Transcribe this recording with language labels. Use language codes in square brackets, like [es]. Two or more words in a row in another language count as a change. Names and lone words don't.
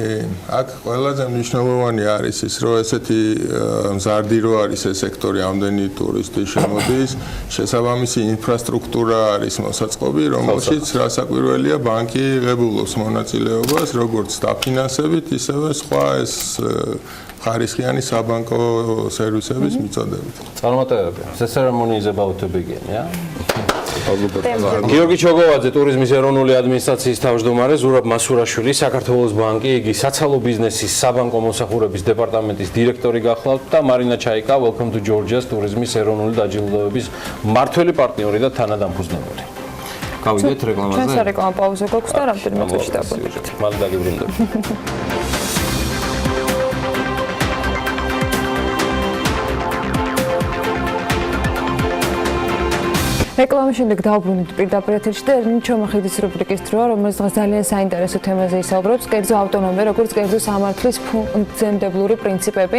[ka] აქ ყველაზე მნიშვნელოვანი არის ის, რომ ესეთი მზარდი რო არის ეს სექტორი, ამდენი ტურისტი შემოდის, შესაბამისი ინფრასტრუქტურა არის მოსაწყობი, რომელშიც რასაკვირველია ბანკი ღებულობს მონაწილეობას, როგორც დაფინანსებით, ისევე სხვა ეს ხარისხიანი საბანკო სერვისების მიწოდებით. წარმატებები. [en] The ceremony is about to begin, yeah? [ka] გიორგი ჩოგოვაძე, ტურიზმის ეროვნული ადმინისტრაციის თავმჯდომარე, ზურაბ მასურაშვილი, საქართველოს ბანკი, იგი საცალო ბიზნესის საბანკო მოსახურების დეპარტამენტის დირექტორი გახლავთ და მარინა ჩაიკა, [en] welcome to Georgia's [ka] ტურიზმის ეროვნული დაჯილდოების მმართველი პარტნიორი და თანადამფუძნებელი. გავიდეთ რეკლამაზე. ჩვენ სარეკლამო პაუზა გვაქვს და რამდენიმე წუთში დავბრუნდებით. მალე დაგიბრუნდებით. რეკლამის შემდეგ დავბრუნდით პირდაპირ ეთერში და ჩომახიდის რუბრიკის დროა, რომელიც დღეს ძალიან საინტერესო თემაზე ისაუბრებს, კერძო ავტონომია, როგორც კერძო სამართლის ფუნქციონალური პრინციპები.